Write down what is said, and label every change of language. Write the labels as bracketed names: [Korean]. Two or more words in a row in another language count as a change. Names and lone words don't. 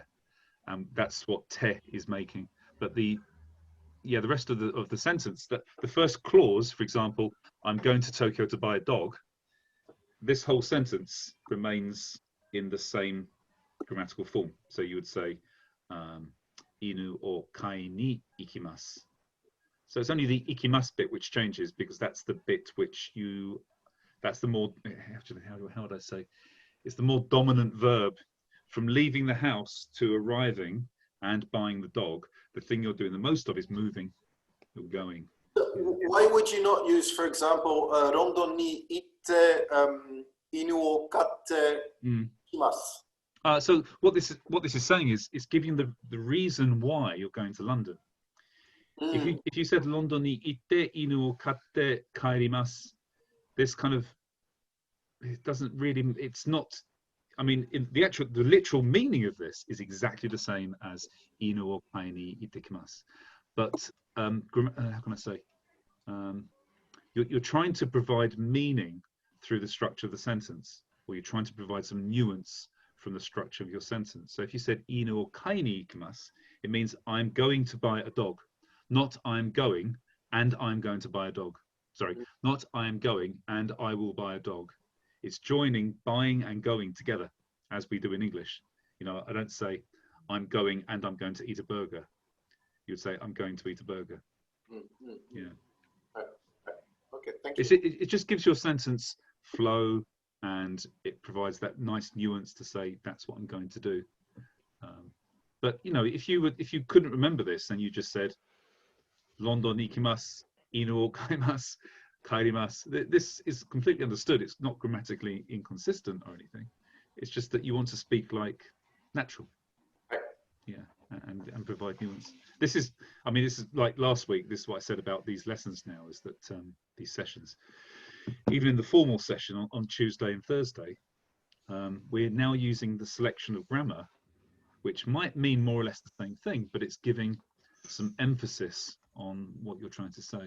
[English] That's what te is making. But the rest of the sentence, the first clause, for example, I'm going to Tokyo to buy a dog. This whole sentence remains in the same grammatical form. So you would say [Japanese] 犬を買いに行きます. [English] So it's only the ikimasu bit which changes, because that's the bit which that's the more, actually, how would I say? It's the more dominant verb. From leaving the house to arriving and buying the dog, the thing you're doing the most of is moving or going. Why would you not use, for example, [Japanese] ロンドンに行って犬を買って行きます? [English] So what this is saying is giving the reason why you're going to London. If you said [Japanese] ロンドンに行って犬を買って帰ります, [English] this kind of, it doesn't really, it's not, I mean, the literal meaning of this is exactly the same as [Japanese] 犬を買いに行ってきます. [English] But how can I say? You're trying to provide meaning through the structure of the sentence, or you're trying to provide some nuance from the structure of your sentence. So if you said [Japanese] 犬を買いに行きます, [English] it means I'm going to buy a dog. not I'm going and I'm going to buy a dog. Sorry, not I'm going and I will buy a dog. It's joining buying and going together, as we do in English. You know, I don't say I'm going and I'm going to eat a burger. You would say I'm going to eat a burger. Yeah. Okay, thank you. It just gives your sentence flow, and it provides that nice nuance to say that's what I'm going to do. But you know, if you couldn't remember this, then you just said [Japanese] ロンドン行きます、犬を買います、帰ります. [English] This is completely understood. It's not grammatically inconsistent or anything. It's just that you want to speak like natural. Yeah, and provide nuance. This is like last week. This is what I said about these lessons now, is that these sessions, even in the formal session on Tuesday and Thursday, we're now using the selection of grammar, which might mean more or less the same thing, but it's giving some emphasis on what you're trying to say.